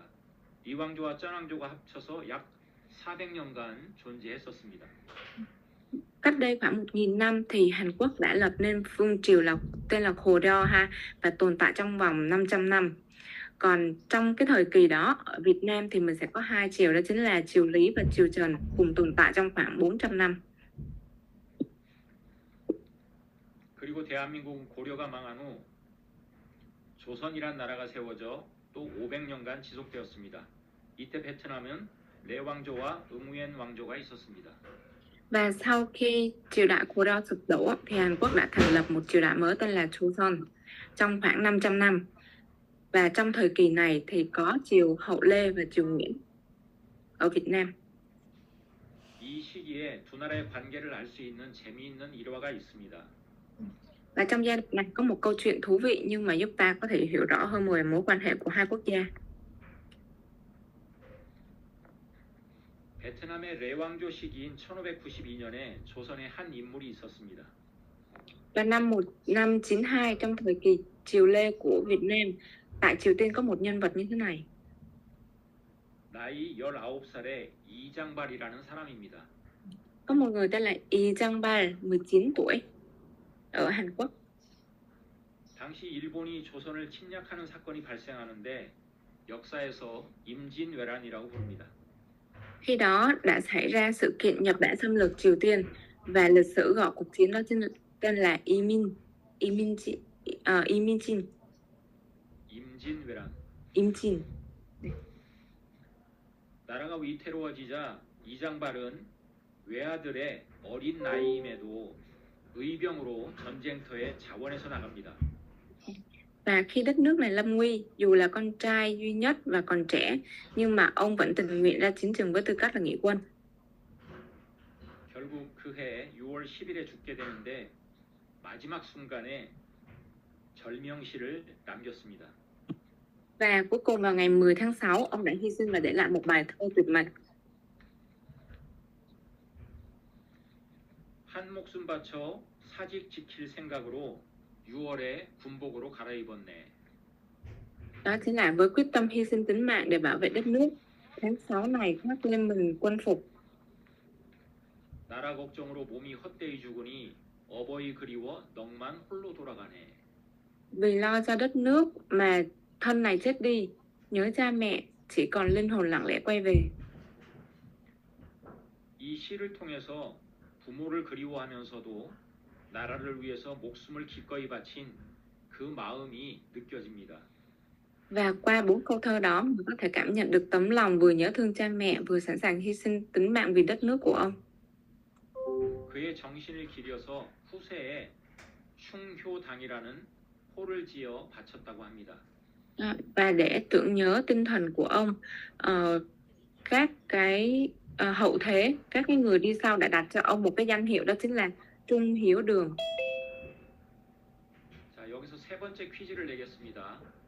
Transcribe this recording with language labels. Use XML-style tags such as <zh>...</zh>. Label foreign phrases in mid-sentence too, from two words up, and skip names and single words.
<ko>리왕조와 쩐왕조가 합쳐서 약 400년간 존재했었습니다.</ko> <vi>Cách đây khoảng 1000 năm thì Hàn Quốc đã lập nên vương triều tên là Goryeo ha, và tồn tại trong vòng 500 năm. Còn trong cái thời kỳ đó ở Việt Nam thì mình sẽ có hai triều, đó chính là triều Lý và triều Trần, cùng tồn tại trong khoảng 400 năm.</vi> <ko>그리고 대한민국은 고려가 망한 후 조선이란 나라가 세워져 또 500년간 지속되었습니다. 이때 베트남은 레왕조와 응우엔 왕조가 있었습니다.</ko> <vi>Và sau khi triều đại Goryeo sụp đổ thì Hàn Quốc đã thành lập một triều đại mới tên là Joseon trong khoảng 500 năm. Và trong thời kỳ này thì có triều Hậu Lê và triều Nguyễn ở Việt Nam.</vi> <ko>이 시기에 두 나라의 관계를 알 수 있는 재미있는 일화가 있습니다.</ko> <vi>Và trong giai đoạn này có một câu chuyện thú vị nhưng mà giúp ta có thể hiểu rõ hơn về mối quan hệ của hai quốc gia.</vi> <ko>베트남의 레왕조 시기인 1592년에 조선에 한 인물이 있었습니다.</ko> <vi>Và năm 1592 trong thời kỳ triều Lê của Việt Nam, tại Triều Tiên có một nhân vật như thế này.</vi> <ko>나이 19살의 이장발이라는 사람입니다.</ko> <vi>Có một người tên là Lee Jang-bal, 19 tuổi, ở Hàn Quốc.</vi> <ko>당시 일본이 조선을 침략하는 사건이 발생하는데 역사에서 임진왜란이라고 부릅니다.</ko> <vi>Khi đó đã xảy ra sự kiện Nhật Bản xâm lược Triều Tiên và lịch sử gọi cuộc chiến đó tên là Imjin.</vi> <ko>임진왜란. 나라가 위태로워지자 이장발은 외아들의 어린 나이임에도 의병으로 전쟁터에 자원해서 나갑니다.</ko> <vi>Và khi đất nước này lâm nguy, dù là con trai duy nhất và còn trẻ, nhưng mà ông vẫn tình nguyện ra chiến trường với tư cách là nghĩa quân.</vi> <ko>결국 그해 6월 10일에 죽게 되는데 마지막 순간에 절명시를 남겼습니다.</ko> <vi>Và cuối cùng vào ngày 10 tháng 6, ông đã hy sinh và để lại một bài thơ tuyệt mệnh.</vi> <ko>한 목숨 바쳐 사직 지킬 생각으로 6월에 군복으로 갈아입었네.</ko> <vi>Đó chính là với quyết tâm hy sinh tính mạng để bảo vệ đất nước, tháng 6 này khoác lên mình quân phục.</vi> <ko>나라 걱정으로 몸이 헛되이 죽으니 어버이 그리워 넋만 홀로 돌아가네.</ko> <vi>Vì lo cho đất nước mà thân này chết đi, nhớ cha mẹ, chỉ còn linh hồn lặng lẽ quay về.</vi> <ko>이 시를 통해서 부모를 그리워하면서도 나라를 위해서 목숨을 기꺼이 바친 그 마음이 느껴집니다.</ko> <vi>Và qua 4 câu thơ đó, mình có thể cảm nhận được tấm lòng vừa nhớ thương cha mẹ, vừa sẵn sàng hy sinh tính mạng vì đất nước của ông.</vi> <ko>그의 정신을 기려서 후세에 충효당이라는 호를 지어 바쳤다고 합니다.</ko> <vi>Và để tưởng nhớ tinh thần của ông, các cái hậu thế, các cái người đi sau đã đặt cho ông một cái danh hiệu, đó chính là Trung Hiếu Đường.</vi> <ko>자, 여기서 세 번째 퀴즈를 내겠습니다.</ko>